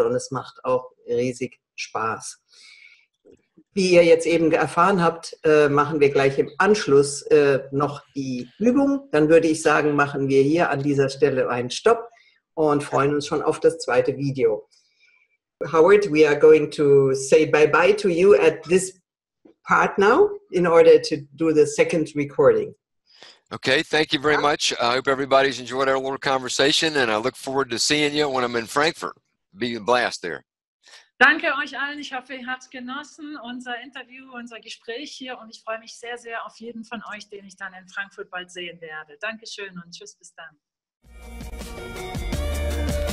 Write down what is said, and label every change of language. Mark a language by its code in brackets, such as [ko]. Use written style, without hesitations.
[de] Und es macht auch riesig Spaß. Wie ihr jetzt eben erfahren habt, machen wir gleich im Anschluss noch die Übung. Dann würde ich sagen, machen wir hier an dieser Stelle einen Stopp und freuen uns schon auf das zweite Video. [en] Howard, we are going to say bye-bye to you at this part now in order to do the second recording. Okay, thank you very much. I hope everybody's enjoyed our little conversation, and I look forward to seeing you when I'm in Frankfurt. Be a blast there. [de] Danke euch allen. Ich hoffe, ihr habt es genossen, unser Interview, unser Gespräch hier. Und ich freue mich sehr, sehr auf jeden von euch, den ich dann in Frankfurt bald sehen werde. Dankeschön und tschüss, bis dann.